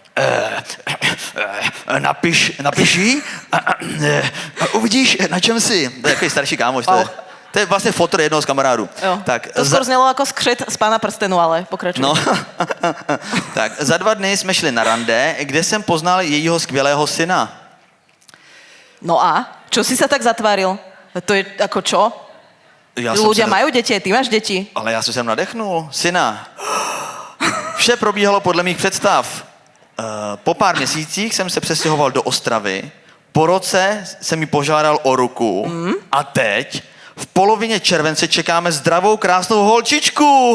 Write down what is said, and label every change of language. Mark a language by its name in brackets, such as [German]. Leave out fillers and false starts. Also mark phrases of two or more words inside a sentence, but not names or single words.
[Czech] Napiš jí a uvidíš, na čem jsi. To je takový starší kámoš. To je vlastně fotr jednoho z kamarádů. [Slovak] Tak, to skoro znelo ako skřet z Pána prstenu, ale pokračuj. [Czech] No, tak za 2 dny jsme šli na rande, kde jsem poznal jejího skvělého syna. [Slovak] No a? Čo si sa tak zatváril? To je ako čo? Ľudia majú deti, ty máš deti. [Czech] Ale já jsem nadechnul. Syna. Vše probíhalo podle mých představ. Po pár měsících jsem se přestěhoval do Ostravy. Po roce jsem mi požádal o ruku. A teď v polovině července čekáme zdravou, krásnou holčičku.